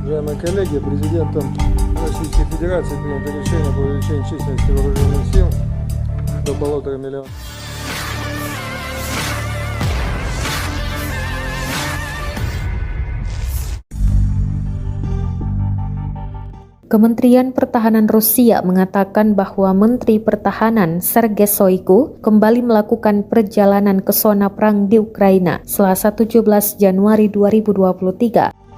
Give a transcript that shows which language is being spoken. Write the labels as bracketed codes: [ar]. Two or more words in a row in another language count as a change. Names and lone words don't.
[ru] Уважаемые коллеги, президентом Российской Федерации принято решение об увеличении численности вооруженных сил до 1,5 миллиона. [id] Kementerian Pertahanan Rusia mengatakan bahwa Menteri Pertahanan Sergei Shoigu kembali melakukan perjalanan ke zona perang di Ukraina Selasa 17 Januari 2023.